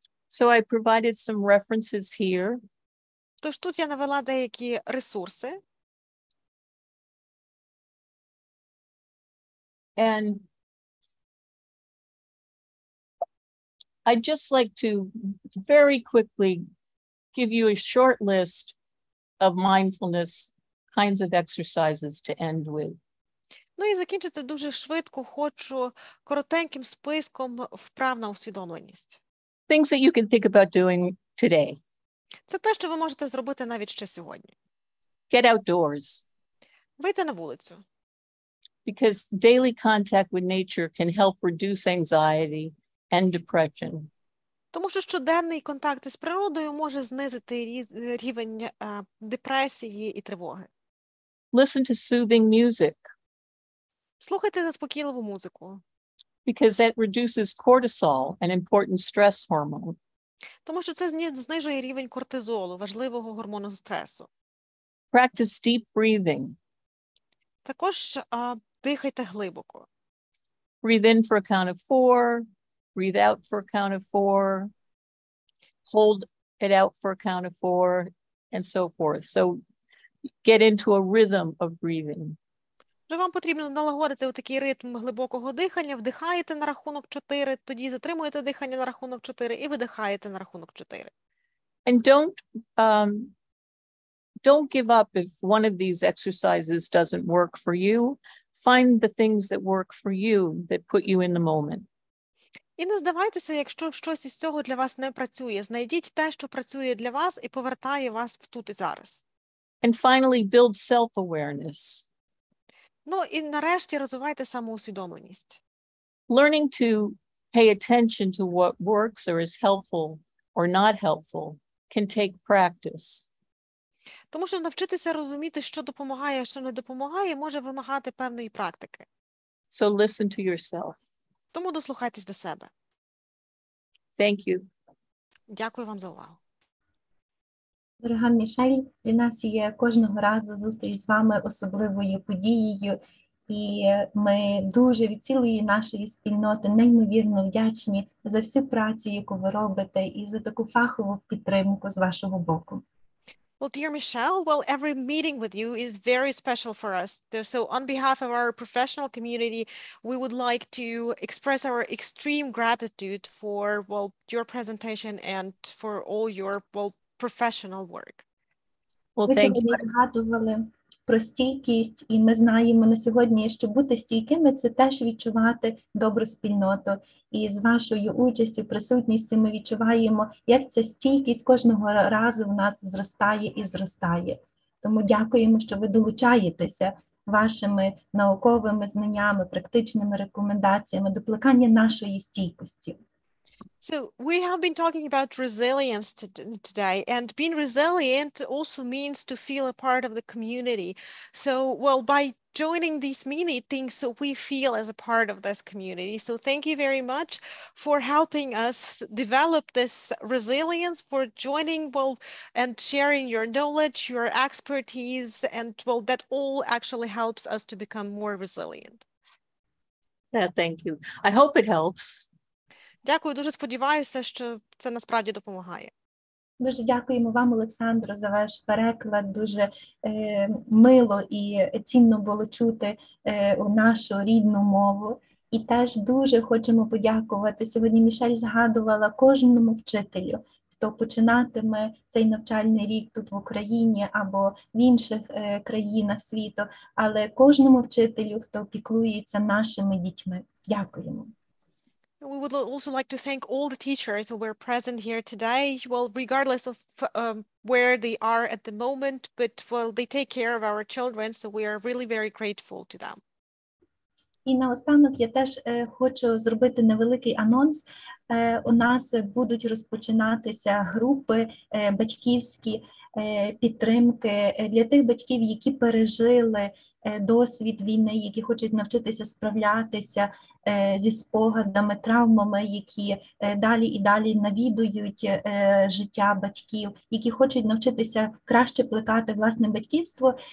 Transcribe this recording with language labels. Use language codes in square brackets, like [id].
[en] So I provided some references here. [uk] Тож тут я навела деякі ресурси. [en] And I'd just like to very quickly give you a short list of mindfulness kinds of exercises to end with. [uk] Ну і закінчити дуже швидко хочу коротеньким списком вправ на усвідомленість. [en] Things that you can think about doing today. [uk] Це те, що ви можете зробити навіть ще сьогодні. [en] Get outdoors. [uk] Вийти на вулицю. [en] Because daily contact with nature can help reduce anxiety and depression. [uk] Тому що щоденний контакт із природою може знизити рівень депресії і тривоги. [en] Listen to soothing music, [uk] Слухайте заспокійливу музику, [en] because that reduces cortisol, an important stress hormone. [uk] тому що це знижує рівень кортизолу, важливого гормону стресу. [en] Practice deep breathing. [uk] Також дихайте глибоко. [en] Breathe in for a count of 4, breathe out for a count of 4, hold it out for a count of 4, and so forth. So get into a rhythm of breathing. [uk] Вам потрібно налагодити такий ритм глибокого дихання, вдихаєте на рахунок 4, тоді затримуєте дихання на рахунок 4 і видихаєте на рахунок 4. [en] And don't give up if one of these exercises doesn't work for you. Find the things that work for you that put you in the moment. [uk] І не здавайтеся, якщо щось із цього для вас не працює. Знайдіть те, що працює для вас і повертає вас в тут і зараз. [en] And finally, build self-awareness. [uk] Ну і нарешті розвивайте самоусвідомленість. [en] Learning to pay attention to what works or is helpful or not helpful can take practice. [uk] Тому що навчитися розуміти, що допомагає, а що не допомагає, може вимагати певної практики. [en] So listen to yourself. [uk] Тому дослухайтесь до себе. [en] Thank you. [uk] Дякую вам за увагу. Дорога Мішель, для нас є кожного разу зустріч з вами особливою подією, і ми дуже від цілої нашої спільноти неймовірно вдячні за всю працю, яку ви робите, і за таку фахову підтримку з вашого боку. [en] Well, dear Michelle, well, every meeting with you is very special for us. So on behalf of our professional community, we would like to express our extreme gratitude for, well, your presentation and for all your, well, professional work. Well, [uk] Ви [en] thank you. [uk] сьогодні згадували про стійкість, і ми знаємо на сьогодні, що бути стійкими – це теж відчувати добру спільноту. І з вашою участю, присутністю ми відчуваємо, як ця стійкість кожного разу в нас зростає і зростає. Тому дякуємо, що ви долучаєтеся вашими науковими знаннями, практичними рекомендаціями до плекання нашої стійкості. [en] So we have been talking about resilience today, and being resilient also means to feel a part of the community. So, well, by joining these meetings, we feel as a part of this community. So thank you very much for helping us develop this resilience, for joining, well, and sharing your knowledge, your expertise, and, well, that all actually helps us to become more resilient. Yeah, thank you. I hope it helps. [uk] Дякую, дуже сподіваюся, що це насправді допомагає. Дуже дякуємо вам, Олександро, за ваш переклад. Дуже мило і цінно було чути нашу рідну мову. І теж дуже хочемо подякувати. Сьогодні Мішель згадувала кожному вчителю, хто починатиме цей навчальний рік тут в Україні або в інших країнах світу, але кожному вчителю, хто піклується нашими дітьми. Дякуємо. [en] We would also like to thank all the teachers who were present here today, well, regardless of where they are at the moment, but, well, they take care of our children, so we are really very grateful to them. [uk] І наостанок я теж хочу зробити невеликий анонс. У нас будуть розпочинатися групи батьківські підтримки для тих батьків, які пережили досвід війни, які хочуть навчитися справлятися зі спогадами, травмами, які далі і далі навідують життя батьків, які хочуть навчитися краще плекати власне батьківство.